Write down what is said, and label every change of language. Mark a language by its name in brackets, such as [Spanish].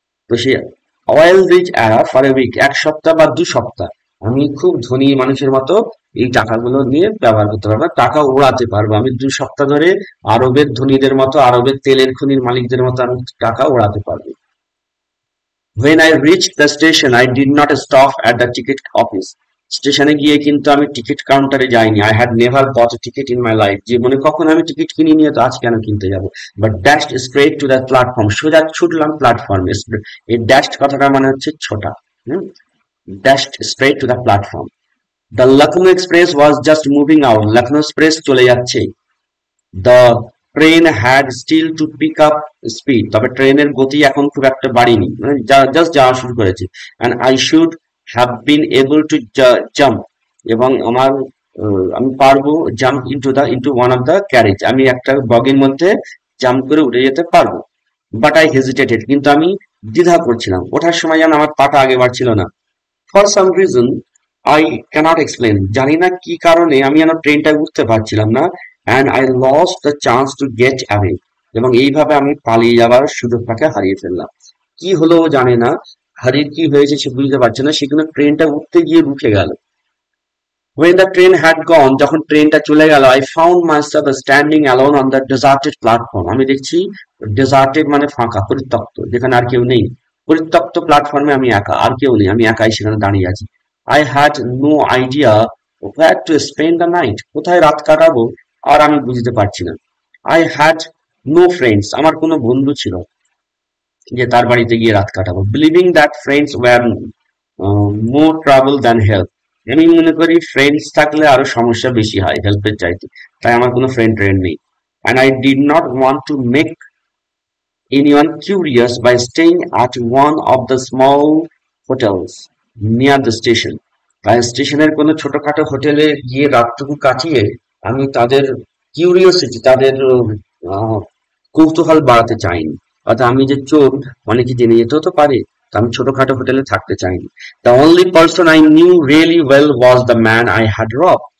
[Bangla] তো সে [English] oil rich Arab for a week, [Bangla] 1 সপ্তাহ বা 2 সপ্তাহ আমি খুব ধনী মানুষের মতো এই টাকাগুলো নিয়ে ব্যবহার করতে পারবো, টাকা উড়াতে পারবো। আমি 2 সপ্তাহ ধরে আরবের ধনীদের মতো, আরবের তেলের খনির মালিকদের মতো আমি টাকা উড়াতে পারবো। [English] When I reached the station, I did not stop at the ticket office. [Bangla] স্টেশনে গিয়ে কিন্তু আমি টিকিট কাউন্টারে যাইনি। [English] I had never bought a ticket in my life. [Bangla] জীবনে কখনো আমি টিকিট কিনিনি, তো আজ কেন কিনতে যাব। [English] But dashed straight to the platform. [Bangla] সোজা ছুটলাম প্ল্যাটফর্মে। এই dashed কথাটা মানে হচ্ছে ছোটা। [English] Dashed straight to the platform. The Lucknow Express was just moving out. [Bangla] Lucknow Express চলে যাচ্ছে। [English] The train had still to pick up speed, [Bangla] তবে ট্রেনের গতি এখন খুব একটা বাড়েনি, মানে জাস্ট যাওয়া শুরু করেছে। [English] and I should have been able to jump, [Bangla] এবং আমি পারবো [English] jump into one of the carriage, [Bangla] আমি একটা বগির মধ্যে জাম্প করে উঠে যেতে পারবো। [English] but I hesitated, [Bangla] কিন্তু আমি দ্বিধা করছিলাম, ওঠার সময় যেন আমার পাটা আগে বাড়ছিল না। [English] for some reason I cannot explain, [Bangla] জানি না কি কারণে আমি যেন ট্রেনটা উঠতে পারছিলাম না। [English] and I lost the chance to get away, [Bangla] এবং এইভাবে আমি পালিয়ে যাবার সুযোগটাকে হারিয়ে ফেললাম। কি হলো ও জানে না, হারিয়ে কি হয়েছে সে বুঝতে পারছে না, সেখানে ট্রেনটা উঠতে গিয়ে রুখে গেল। [English] When the train had gone, [Bangla] যখন ট্রেনটা চলে গেল, [English] I found myself standing alone on the deserted platform. [Bangla] আমি দেখছি deserted মানে ফাঁকা, পরিত্যক্ত, যেখানে আর কেউ নেই। পরিত্যক্ত প্ল্যাটফর্মে আমি একা, আর কেউ নেই, আমি একাই সেখানে দাঁড়িয়ে আছি। [English] I had no idea where to spend the night. [Bangla] কোথায় রাত কাটাবো আর আমি বুঝতে পারছি না। [English] I had no friends. [Bangla] আমার কোনো বন্ধু ছিল যে তার বাড়িতে গিয়ে রাত কাটাবো। [English] Believing that friends were more trouble than help. [Bangla] আমি মনে করি ফ্রেন্ডস থাকলে আরো সমস্যা বেশি হয় হেল্পের চাইতে, তাই আমার কোনো ফ্রেন্ড নেই। [English] And I did not want to make anyone curious by staying at one of the small hotels near the station. [Bangla] তাই স্টেশনের কোনো ছোটখাটো হোটেলে গিয়ে রাতটুকু কাটিয়ে আমি তাদের কিউরিওসিটি, তাদের কৌতূহল বাড়াতে চাইনি। অর্থাৎ আমি যে চোর, অনেকে জেনে যেতেও তো পারে, তা আমি ছোটখাটো হোটেলে থাকতে চাইনি। [English] The only person I knew really well was the man I had rob.